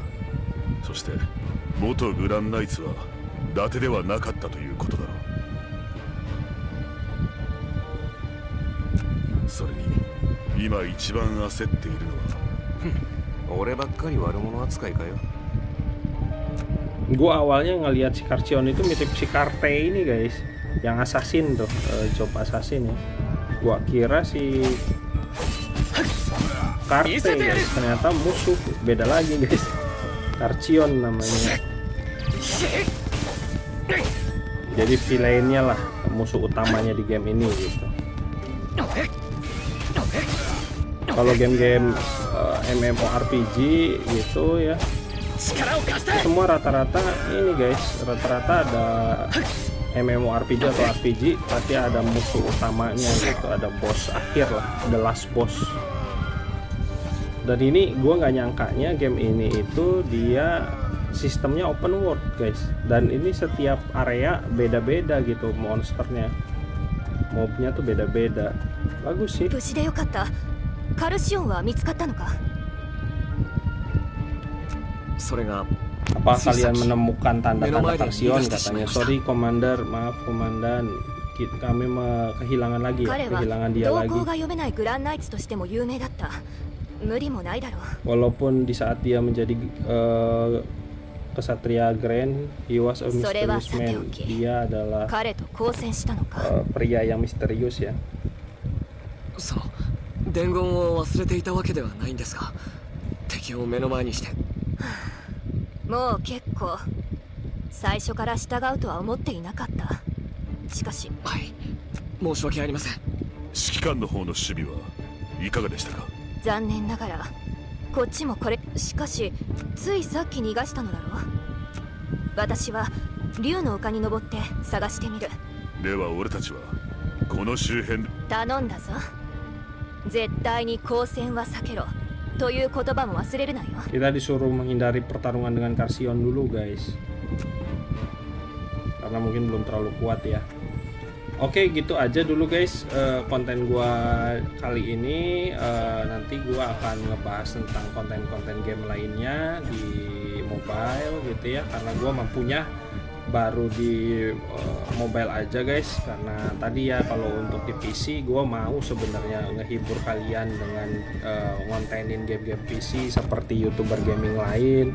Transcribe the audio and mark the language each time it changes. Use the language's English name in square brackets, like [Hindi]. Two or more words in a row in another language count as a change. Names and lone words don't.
[Japanese] そして元グランナイツは伊達ではなかったということだろう。それに今一番焦っているのは俺ばっかり悪者扱いかよ。 [Indonesian] Gua awalnya ngelihat si Karcion itu mirip si Karte ini guys, yang assassin tuh, [English] job assassin [Indonesian] ya. Gua kira si Karte guys, ternyata musuh, beda lagi guys. Karcion namanya. Jadi villainnya lah, musuh utamanya di game ini gitu. Kalau game-game MMORPG gitu ya, semua rata-rata ini guys, rata-rata ada MMORPG atau RPG pasti ada musuh utamanya gitu, ada boss akhir lah, [English] the last boss. [Indonesian] Dan ini gue nggak nyangkanya game ini itu dia sistemnya [English] open world [Indonesian] guys, dan ini setiap area beda-beda gitu monsternya, mobnya tuh beda-beda. Bagus sih. Apa kalian menemukan tanda-tanda Karcion katanya? Sorry komandan, maaf komandan, kami kehilangan lagi ya, kehilangan dia lagi. Walaupun di saat dia menjadi kesatria Grand, [English] he was a mysterious man. [Indonesian] Dia adalah pria yang misterius ya. [Japanese] 伝言を忘れていたわけではないんですが、敵を目の前にして。もう結構。最初から従うとは思っていなかった。しかし、はい、申し訳ありません。指揮官の方の守備はいかがでしたか？残念ながらこっちもこれ。しかしついさっき逃がしたのだろう。私は竜の丘に登って探してみる。では俺たちはこの周辺。頼んだぞ。絶対に交戦は避けろという言葉も忘れるなよ。 [Indonesian] Kita disuruh menghindari pertarungan dengan Karcion dulu guys, karena mungkin belum terlalu kuat ya. Oke, gitu aja dulu guys konten gua kali ini. Nanti gua akan ngebahas tentang konten-konten game lainnya di mobile gitu ya, karena gua mampunya baru di mobile aja guys, karena tadi ya kalau untuk di PC gue mau sebenarnya ngehibur kalian dengan ngontenin game-game PC seperti YouTuber gaming lain.